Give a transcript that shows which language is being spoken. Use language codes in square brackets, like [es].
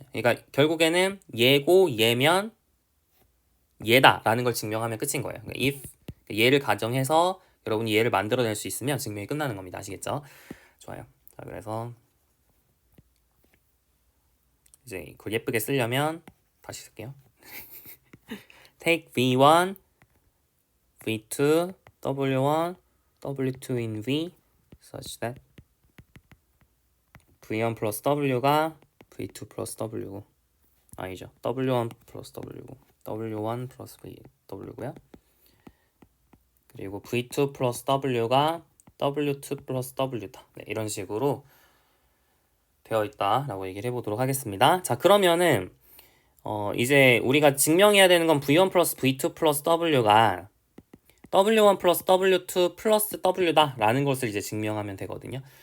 [ko] 그러니까 결국에는 얘고 얘면 얘다라는 걸 증명하면 끝인 거예요. 그러니까 if 얘를 가정해서 여러분이 얘를 만들어낼 수 있으면 증명이 끝나는 겁니다. 아시겠죠? 좋아요. 자, 그래서 이제 그걸 예쁘게 쓰려면 다시 쓸게요. [en] take V1, V2, W1, W2 in V such that [ko] V1 플러스 W가 V2 플러스 W고, 아니죠. W1 플러스 W고 W1 플러스 W고요. 그리고 V2 플러스 W가 W2 플러스 W다. 네, 이런 식으로 되어 있다라고 얘기를 해보도록 하겠습니다. 자, 그러면은 이제 우리가 증명해야 되는 건 V1 플러스 V2 플러스 W가 W1 플러스 W2 플러스 W다 라는 것을 이제 증명하면 되거든요.